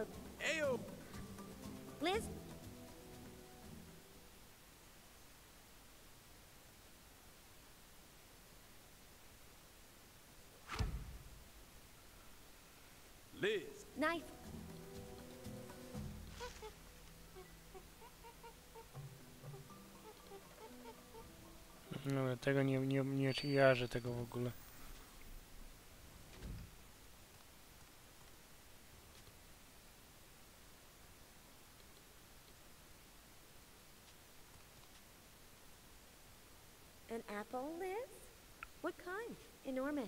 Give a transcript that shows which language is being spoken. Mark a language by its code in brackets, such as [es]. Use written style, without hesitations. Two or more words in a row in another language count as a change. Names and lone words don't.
[en] Ayo. Liz. Liz. Knife. [pl] No, tego nie jarzę tego w ogóle. [en] An apple, Liz? What kind? Enormous.